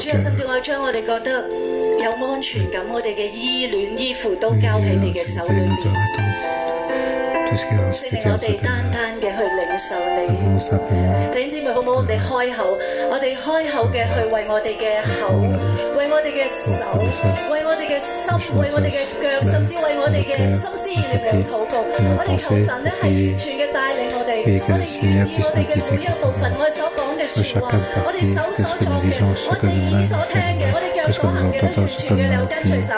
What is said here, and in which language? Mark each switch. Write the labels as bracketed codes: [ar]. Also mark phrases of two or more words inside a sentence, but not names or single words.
[yue] 主啊，甚 [fr] cœur. [yue] 至我將我哋覺得有安全感，我哋嘅依戀依附都交喺你嘅手裏 [fr] Nous te [yue] 邊。 [fr] remettons tout ce qui est [yue] 聖靈，我哋單單嘅去領受你。弟兄姊妹，好唔好？我哋開口，我哋開口嘅去為我哋嘅口，為我哋嘅手，為我哋嘅心，為我哋嘅腳，甚至為我哋嘅心思意念嚟禱告。我哋求神咧係完全嘅帶領我哋，我哋願意我哋嘅每一部分，我哋所講嘅説話，我哋手所作嘅，我哋耳所聽嘅，我哋腳所行嘅，都完全嘅嚟跟隨手。